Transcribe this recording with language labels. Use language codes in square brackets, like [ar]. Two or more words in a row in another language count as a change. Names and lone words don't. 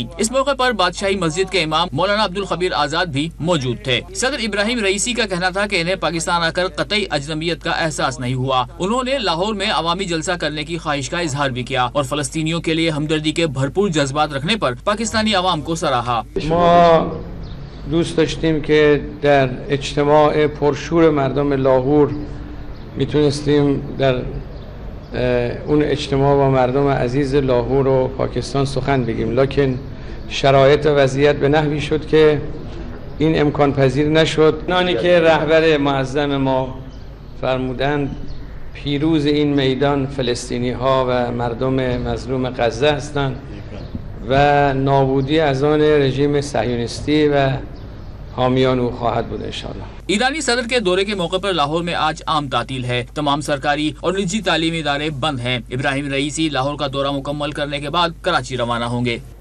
[ur] اس موقع پر بادشاہی مسجد کے امام مولانا عبدالخبیر آزاد بھی موجود تھے۔ صدر ابراہیم رئیسی کا کہنا تھا کہ انہیں پاکستان آ کر قطعی اجنبیت کا احساس نہیں ہوا۔ انہوں نے لاہور میں عوامی جلسہ کرنے کی خواہش کا اظہار بھی کیا اور فلسطینیوں کے لیے ہمدردی کے بھرپور جذبات رکھنے پر پاکستانی عوام کو سراہا۔ [fa] ما دوست داشتیم که در اجتماع پرشور مردم لاهور میتونستیم در اون اجتماع با مردم عزیز لاهور و پاکستان سخن بگیم، لکن شرایط و وضعیت به نحوی شد که این امکان پذیر نشد. آنی که رهبر معظم ما فرمودند پیروز این میدان فلسطینی ها و مردم مظلوم غزه هستند و نابودی از آن رژیم صهیونیستی و حامیان او خواهد بود انشاءاللہ۔ [ur] ایرانی صدر کے دورے کے موقع پر لاہور میں آج عام تعطیل ہے۔ تمام سرکاری اور نجی تعلیمی ادارے بند ہیں۔ ابراہیم رئیسی لاہور کا دورہ مکمل کرنے کے بعد کراچی روانہ ہوں گے۔